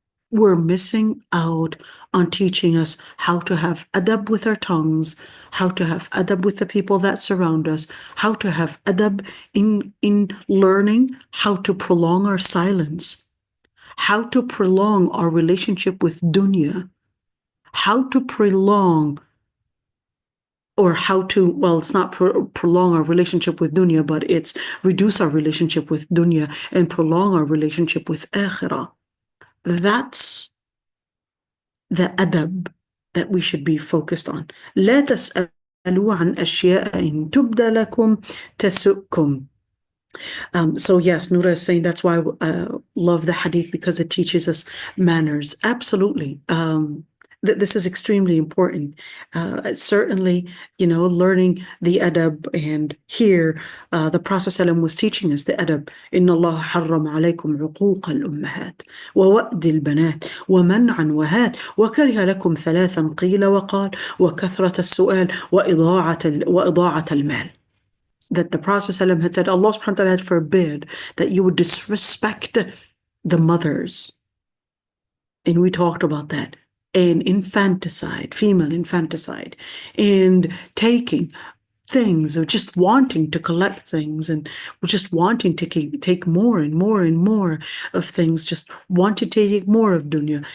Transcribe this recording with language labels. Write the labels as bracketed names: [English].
[English] We're missing out on teaching us how to have adab with our tongues, how to have adab with the people that surround us, how to have adab in learning how to prolong our silence, how to prolong our relationship with dunya, how to prolong or how to, well, it's not prolong our relationship with dunya, but it's reduce our relationship with dunya and prolong our relationship with akhirah. That's the adab that we should be focused on. [Arabic] لا تسألوا عن أشياء إن تبد لكم تسؤكم. [English] So yes, Noura is saying that's why I love the hadith, because it teaches us manners. Absolutely. This is extremely important. Certainly, learning the adab, and here the Prophet ﷺ was teaching us the adab. [Arabic] إن الله حرم عليكم عقوق الأمهات ووأد البنات ومنعا وهات وكره لكم ثلاثا قيل وقال وكثرة السؤال وإضاعة المال. [English] That the Prophet ﷺ had said, Allah subhanahu wa ta'ala had forbid that you would disrespect the mothers. And we talked about that. And infanticide, female infanticide, and taking things, or just wanting to collect things, and just wanting to take more and more and more of things, just wanting to take more of dunya.